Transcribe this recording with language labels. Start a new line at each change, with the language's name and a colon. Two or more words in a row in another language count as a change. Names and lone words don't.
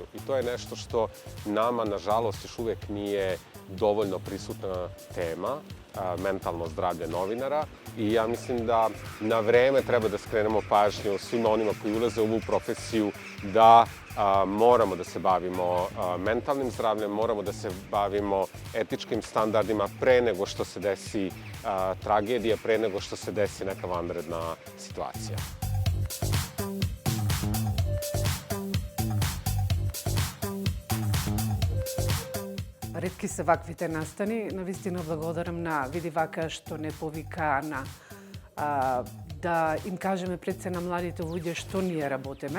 Serbian: I to je nešto što nama, nažalost, još uvek nije dovoljno prisutna tema, mentalno zdravlje novinara, i ja mislim da na vreme treba da skrenemo pažnju svima onima koji ulaze u ovu profesiju da moramo da se bavimo mentalnim zdravljem, moramo da se bavimo etičkim standardima pre nego što se desi tragedija, pre nego što se desi neka vanredna situacija.
Macedonian: Ретки се ваквите настани. Навистина благодарам на Види Вака што не повика на да им кажеме пред се на младите луѓе што ние работиме.